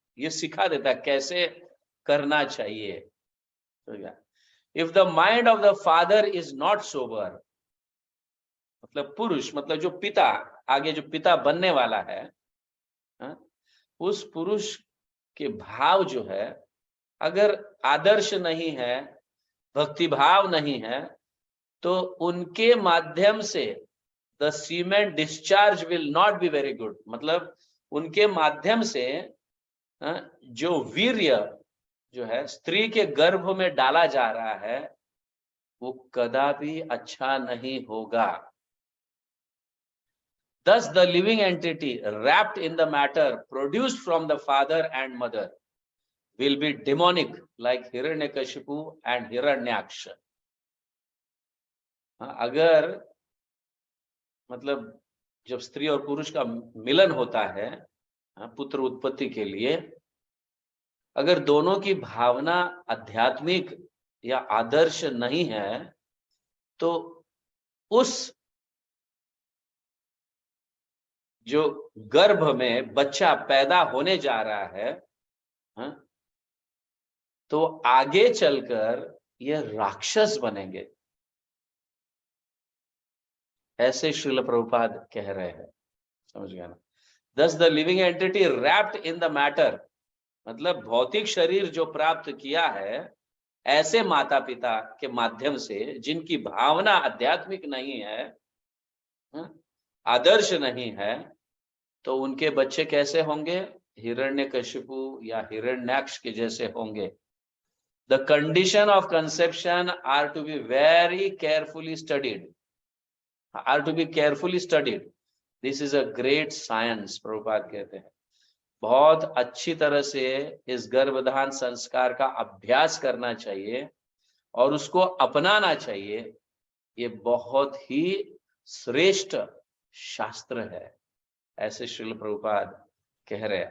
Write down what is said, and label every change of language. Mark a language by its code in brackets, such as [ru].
[hi] ये सिखा देता है कैसे करना चाहिए। तो क्या, [en] if the mind of the father is not sober, [hi] मतलब पुरुष मतलब जो पिता, आगे जो पिता बनने वाला है, उस पुरुष के भाव जो है अगर आदर्श नहीं है, भक्ति भाव नहीं है, तो उनके माध्यम से [en] The semen discharge will not be very good. [hi] मतलब उनके माध्यम से जो वीर्य जो है स्त्री के गर्भ में डाला जा रहा है वो कदापि अच्छा नहीं होगा। [en] Thus, the living entity wrapped in the matter produced from the father and mother will be demonic like Hiranyakashipu and Hiranyaksha. [hi] अगर मतलब जब स्त्री और पुरुष का मिलन होता है पुत्र उत्पत्ति के लिए, अगर दोनों की भावना आध्यात्मिक या आदर्श नहीं है, तो उस जो गर्भ में बच्चा पैदा होने जा रहा है, तो आगे चलकर ये राक्षस बनेंगे, ऐसे श्रील प्रभुपाद कह रहे हैं। समझ गया ना? [en] Thus the living entity wrapped in the matter, [hi] मतलब भौतिक शरीर जो प्राप्त किया है ऐसे माता पिता के माध्यम से जिनकी भावना आध्यात्मिक नहीं है, आदर्श नहीं है, तो उनके बच्चे कैसे होंगे? हिरण्यकशिपु या हिरण्याक्ष के जैसे होंगे। [en] The condition of conception are to be very carefully studied. Are to be carefully studied. This is a great science, [hi] Prabhupada कहते हैं। बहुत अच्छी तरह से इस गर्भधान संस्कार का अभ्यास करना चाहिए और उसको अपनाना चाहिए। ये बहुत ही श्रेष्ठ शास्त्र है, ऐसे श्रील प्रभुपाद कह रहे।